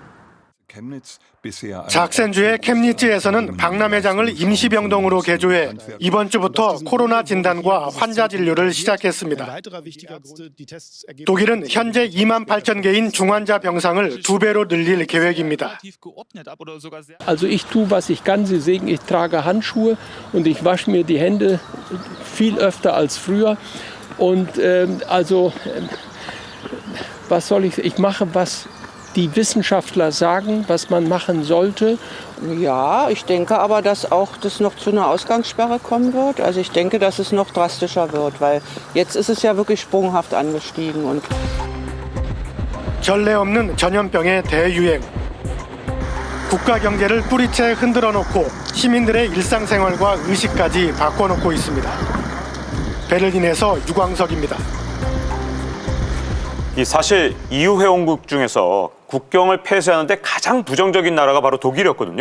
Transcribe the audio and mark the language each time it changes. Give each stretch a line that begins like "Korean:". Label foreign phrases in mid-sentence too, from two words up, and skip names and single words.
Korean: 작센주의 켐니츠에서는 박람회장을 임시병동으로 개조해 이번 주부터 코로나 진단과 환자 진료를 시작했습니다. 독일은 현재 28,000개인 중환자 병상을 2배로 늘릴 계획입니다.
German: Also ich tue, was ich kann. Sie sehen, ich trage Handschuhe und ich wasche mir die Hände viel öfter als früher. Und was soll ich? Ich mache, was die Wissenschaftler sagen, was man machen sollte. Ja, ich denke aber, dass auch das noch zu einer Ausgangssperre kommen wird. Also ich denke, dass es noch drastischer wird, weil jetzt ist es ja wirklich sprunghaft angestiegen. Und
Korean: 전례 없는 전염병의 대유행. 국가 경제를 뿌리채 흔들어 놓고 시민들의 일상생활과 의식까지 바꿔놓고 있습니다. 베를린에서 유광석입니다. 이 사실 EU 회원국 중에서 국경을 폐쇄하는데 가장 부정적인 나라가 바로 독일이었거든요.